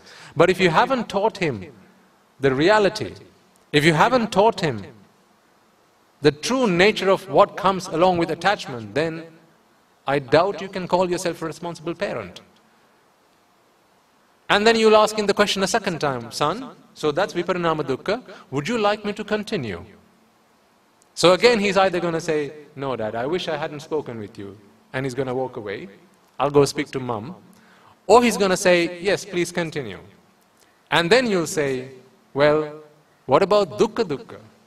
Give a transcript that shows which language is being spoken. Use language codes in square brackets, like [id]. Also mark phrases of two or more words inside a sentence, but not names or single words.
[en] But if you haven't taught him the reality, if you haven't taught him the true nature of what comes along with attachment, then I doubt you can call yourself a responsible parent. And then you'll ask him the question a second time, son, so that's [pi] viparinama dukkha, [en] would you like me to continue? So again he's either going to say, no dad, I wish I hadn't spoken with you, and he's going to walk away, I'll go speak to mom, or he's going to say, yes, please continue. And then you'll say, well, what about [pi] dukkha dukkha?